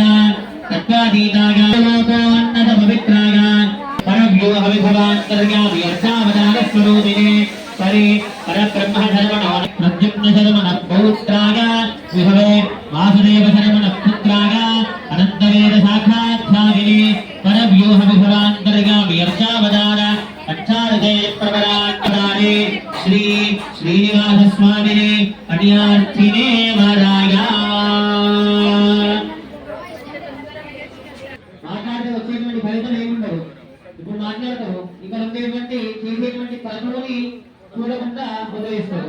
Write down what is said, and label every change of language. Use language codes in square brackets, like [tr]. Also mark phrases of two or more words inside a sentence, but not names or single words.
[sa] तत्त्वातीताय लोकोन्नतपवित्राय परव्यूहविभवान्तर्यामि अर्चावतारस्वरूपिणे परे परब्रह्म शरवणो प्रद्युम्न शरवणः पौत्राय विभवे वासुदेव शरवणः पुत्राय अनन्तवेद शाखाध्यायिने परव्यूह विभवान्तर्यामि अर्चावतार अक्षारजय प्रवराट्टारे श्री श्रीनिवास स्वामिने अनियार्थिने वराय [te] మాట్లాడితే వచ్చేటువంటి ఫలితం ఏముండదు ఇప్పుడు మాట్లాడతారు ఇక్కడ ఉండేటువంటి చేసేటువంటి కర్మలని చూడకుండా వదిలేస్తారు